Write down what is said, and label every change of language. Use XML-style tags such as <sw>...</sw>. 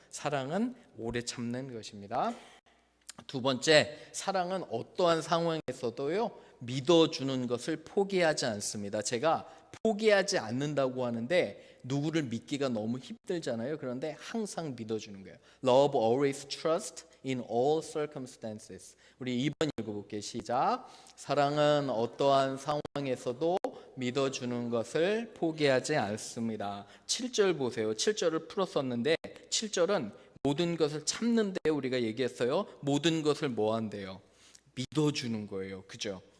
<ko>사랑은 오래 참는 것입니다. 두 번째, 사랑은 어떠한 상황에서도요, 믿어주는 것을 포기하지 않습니다. 제가 포기하지 않는다고 하는데 누구를 믿기가 너무 힘들잖아요. 그런데 항상 믿어주는 거예요.</ko> <en>Love always trust in all circumstances.</en> <ko>우리 2번 읽어볼게요. 시작. 사랑은 어떠한 상황에서도 믿어주는 것을 포기하지 않습니다. 7절 보세요. 7절을 풀었었는데 7절은 모든 것을 참는데 우리가 얘기했어요. 모든 것을 뭐 한대요? 믿어주는 거예요. 그죠?</ko>